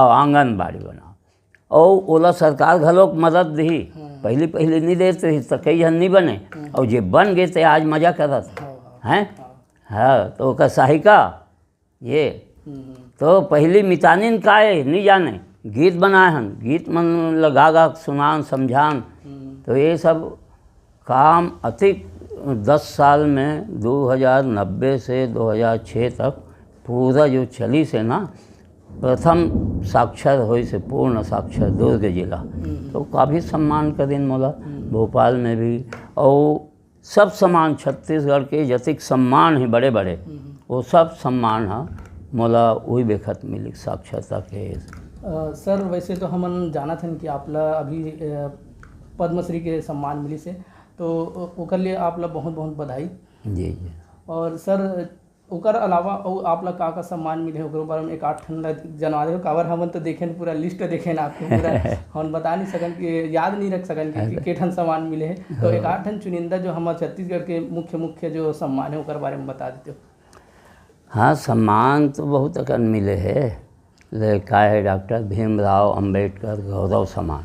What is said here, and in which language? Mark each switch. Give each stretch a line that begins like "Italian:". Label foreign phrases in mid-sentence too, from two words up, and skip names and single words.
Chhattisgarhi: हाँ आंगनबाड़ी बनाओ। और ओला सरकार घलोक मदद दी। पहली पहली नहीं देते रही तो कई जन नहीं बने, और जे बन गए थे आज मजा करत हैं। हाँ, तो ओका सहायिका ये तो पहली मितानिन का है नहीं जाने, गीत बनाए हन, गीत मन लगा गा सुनान समझान। तो ये सब काम अधिक 10 साल में 2090 से 2006 तक पूरा जो चली से ना, प्रथम साक्षर हुई से पूर्ण साक्षर दुर्ग जिला, तो काफ़ी सम्मान का दिन मोला भोपाल में भी। और सब सम्मान छत्तीसगढ़ के जतिक सम्मान है बड़े बड़े, वो सब सम्मान है मोला वही बेखत मिली साक्षरता के। सर वैसे तो हमन जानत हन कि आपला अभी पद्मश्री के सम्मान मिली से, तो ओकर लिए आपला बहुत बहुत बधाई। जी जी। और सर ओकर अलावा और आपला का सम्मान मिले ओकर बारे में एक आठ ठन जनवा दे, काबर हमन तो देखें पूरा लिस्ट देखें आपके पूरा हम बता नहीं सकन कि याद नहीं रख सकन कि के ठन सम्मान मिले है। तो एक आठ ठन चुनिंदा जो हमारे छत्तीसगढ़ के मुख्य मुख्य जो सम्मान है ओकर बारे में बता देते हो। हाँ, सम्मान तो बहुत अकन मिले है, का है डॉक्टर भीमराव अंबेडकर गौरव सम्मान।